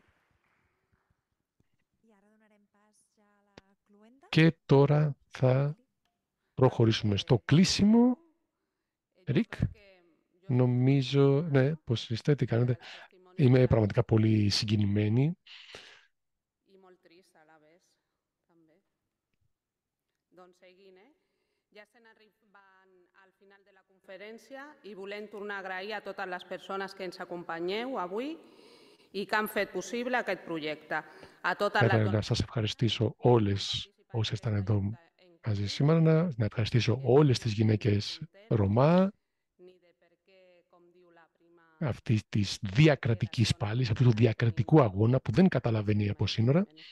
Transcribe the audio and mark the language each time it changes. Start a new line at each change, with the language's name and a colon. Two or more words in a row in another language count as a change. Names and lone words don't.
Greek: Και τώρα θα προχωρήσουμε στο κλείσιμο. Ρικ, νομίζω, ναι, πώς είστε, τι κάνετε? Είμαι πραγματικά πολύ συγκινημένη.
Catalan: I volem tornar a agrair a totes les persones que ens acompanyeu avui i que han fet possible aquest projecte.
Greek: Να σας ευχαριστήσω όλες όσες ήταν εδώ μαζί σήμερα, να ευχαριστήσω όλες τις γυναίκες Ρωμά, αυτή της διακρατικής πάλης, αυτού του διακρατικού αγώνα που δεν καταλαβαίνει από σύνορα.